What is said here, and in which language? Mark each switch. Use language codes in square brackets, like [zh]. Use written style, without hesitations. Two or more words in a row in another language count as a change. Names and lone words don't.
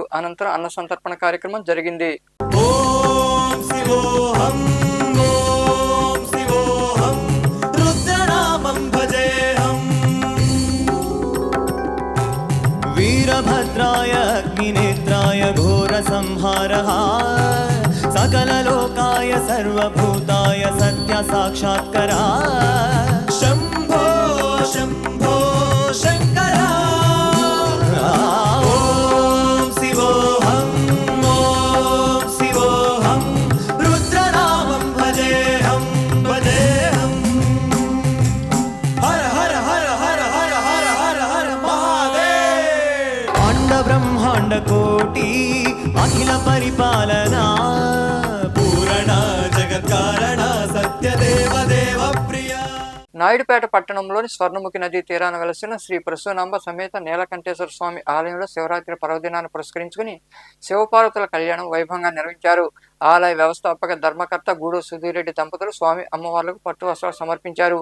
[te] అనంతరం అన్న సంతర్పణ కార్యక్రమం జరిగింది. [sa] వీరభద్రాయ అగ్నినేత్రాయ ఘోర సంహారః सकललोकाय सर्वभूताय सत्य साक्षात्करा शंभो शंभो शंकरा ओम शिवोऽहं रुद्रनामं भजेऽहं हर हर हर हर हर हर हर हर महादेव अंड ब्रह्मांड कोटि अखिल परिपालना [te] నాయుడుపేట పట్టణంలోని స్వర్ణముఖి నదీ తీరాన వెలసిన శ్రీ పరశునాంబ సమేత నీలకంఠేశ్వర స్వామి ఆలయంలో శివరాత్రి పర్వదినాన్ని పురస్కరించుకుని శివపార్వతుల కళ్యాణం వైభవంగా నిర్వహించారు. ఆలయ వ్యవస్థాపక ధర్మకర్త గూడు సుధీరెడ్డి దంపతులు స్వామి అమ్మవార్లకు పట్టు వస్త్రాలు సమర్పించారు.